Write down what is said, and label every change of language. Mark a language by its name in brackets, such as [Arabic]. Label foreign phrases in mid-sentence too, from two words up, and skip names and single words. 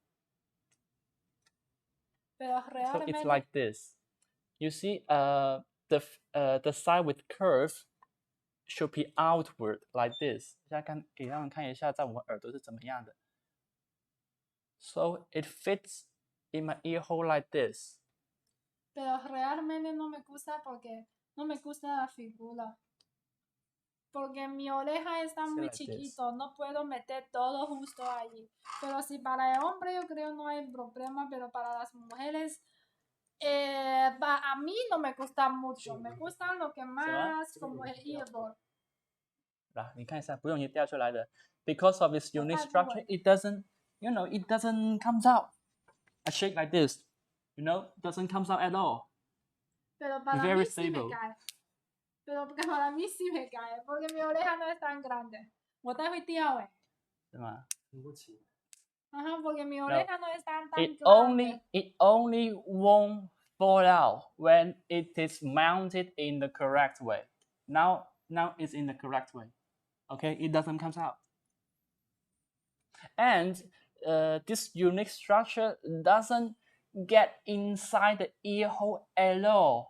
[English] So it's like this. You see, the side with curve should be outward like this. So it fits in my ear hole like this. [Spanish] Pero realmente no me gusta porque no me gusta la figura. Porque mi oreja está muy [English] like [Spanish] chiquito, no puedo meter todo justo allí. Pero si para el hombre yo creo no hay problema, pero para las mujeres, a mí no me gusta mucho. Me gustan lo que más como el earbud. [Chinese] 你看一下，不用你掉出来的。 [English] Because of its unique structure, it doesn't, it doesn't comes out. I shake like this, doesn't comes out at all. [Spanish] Pero para [English] Very [Spanish] mí sí me [English] stable. [Spanish] cae. Pero para mí sí me cae, porque mi oreja no es tan grande. [Chinese] 我待会掉欸。是吗？ [Spanish] Ajá, porque mi oreja no es tan [English] It [Spanish] grande. [English] only won't fall out when it is mounted in the correct way. Now it's in the correct way. Okay, it doesn't come out. And this unique structure doesn't get inside the ear hole at all.